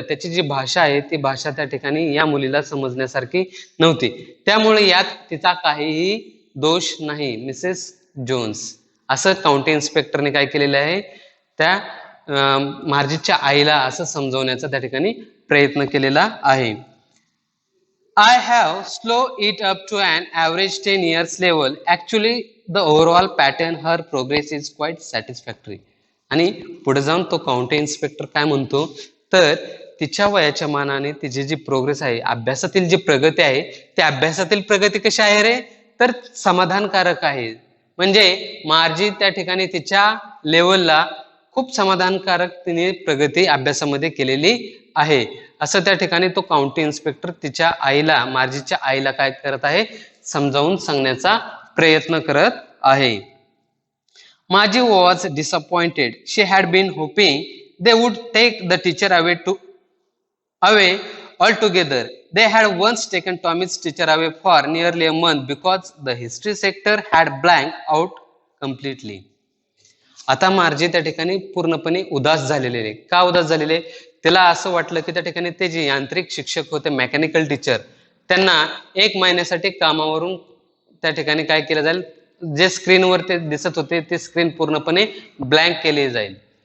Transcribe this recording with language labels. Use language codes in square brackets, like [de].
[mr] त्याची जी भाषा आहे ती भाषा त्या ठिकाणी या मुलीला समजण्यासारखी नव्हती. त्यामुळे यात तिचा काहीही दोष नाही मिसेस जोन्स, असं काउंटी इन्स्पेक्टरने काय केलेलं आहे, त्या मार्जीच्या आईला असं समजवण्याचा त्या ठिकाणी प्रयत्न केलेला आहे. [en] I have slow it up to an average 10 years level. Actually, the overall pattern, her progress is quite satisfactory. [mr] आणि पुढे जाऊन तो काउंटी इन्स्पेक्टर काय म्हणतो तर तिच्या वयाच्या मानाने तिची जी प्रोग्रेस आहे, अभ्यासातील जी प्रगती आहे, त्या अभ्यासातील प्रगती कशी आहे रे, तर समाधानकारक आहे. म्हणजे मार्जी त्या ठिकाणी तिच्या लेवलला खूप समाधानकारक तिने प्रगती अभ्यासामध्ये केलेली आहे, असं त्या ठिकाणी तो काउंटी इन्स्पेक्टर तिच्या आईला, मार्जीच्या आईला काय करत आहे, समजावून सांगण्याचा प्रयत्न करत आहे. [en] Margie was disappointed. She had been hoping they would take the teacher away altogether. They had once taken Tommy's teacher away for nearly a month because the history sector had blanked out completely. [mr] आता मार्जी त्या ठिकाणी पूर्णपणे उदास झालेले. का उदास झालेले? तिला असं वाटलं की त्या ठिकाणी ते जे यांत्रिक शिक्षक होते, मेकॅनिकल टीचर, त्यांना 1 महिन्यासाठी कामावरून त्या ठिकाणी काय केलं जाईल, जे स्क्रीनवर ते दिसत होते ते स्क्रीन पूर्णपणे ब्लँक केली जाईल.